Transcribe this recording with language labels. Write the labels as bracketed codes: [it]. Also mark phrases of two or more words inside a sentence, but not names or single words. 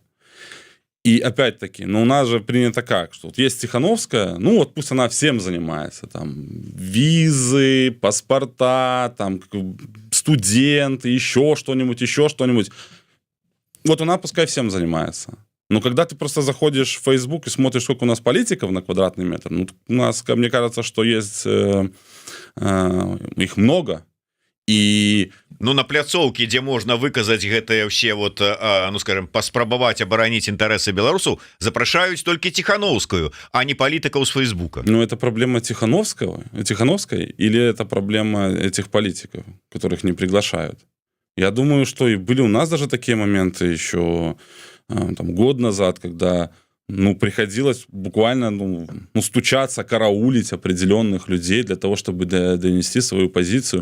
[ru] И опять-таки, ну у нас же принято как, что вот есть Тихановская, ну вот пусть она всем занимается, там визы, паспорта, там студенты, еще что-нибудь. Вот она пускай всем занимается. Но когда ты просто заходишь в Facebook и смотришь, сколько у нас политиков на квадратный метр, ну, у нас, мне кажется, что есть их много. И... [be] Ну, на пляцоўкі, дзе можна выказаць гэтыя ўсе вот, ну, скажем, паспрабаваць абараніць інтарэсы беларусаў, запрашаюць толькі Тихановскую, а не палітыкаў з Фейсбука. [ru] Ну, это проблема Тихановской или это проблема этих политиков, которых не приглашают? Я думаю, что и были у нас даже такие моменты еще... там, год назад, когда ну, приходилось буквально стучаться, караулить определенных людей для того, чтобы донести свою позицию.